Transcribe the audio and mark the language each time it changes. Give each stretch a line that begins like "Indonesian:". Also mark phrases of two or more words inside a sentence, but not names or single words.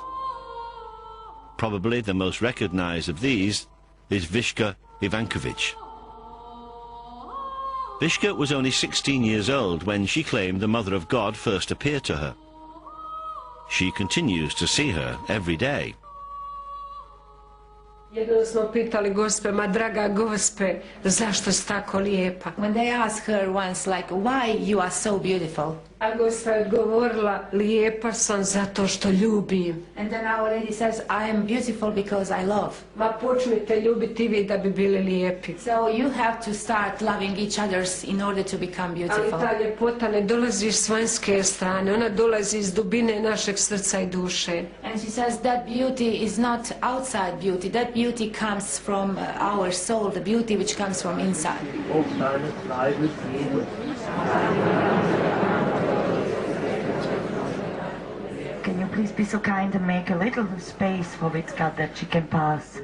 English: Probably the most recognized of these is Vishka Ivankovich. Vishka was only 16 years old when she claimed the Mother of God first appeared to her. She continues to see her every day.
Croatian: Jednom smo pitali Gospe, ma draga Gospe, zašto si tako lijepa?
English: When they ask her once, like, why you are so beautiful?
Croatian: A Gospa je odgovorila, lijepa sam zato što ljubim.
English: And then Our Lady says, I am beautiful because I love.
Croatian: Ma počnite ljubiti vi da bi bili lijepi.
English: So you have to start loving each others in order to become
Croatian: Ali
English: beautiful.
Croatian: ta ljepota ne dolazi s vanjske strane, ona dolazi iz dubine našeg srca i duše.
English: And she says that beauty is not outside beauty. That beauty comes from our soul, the beauty which comes from inside. Can you please be so kind and make a little space for Vicka that she can pass?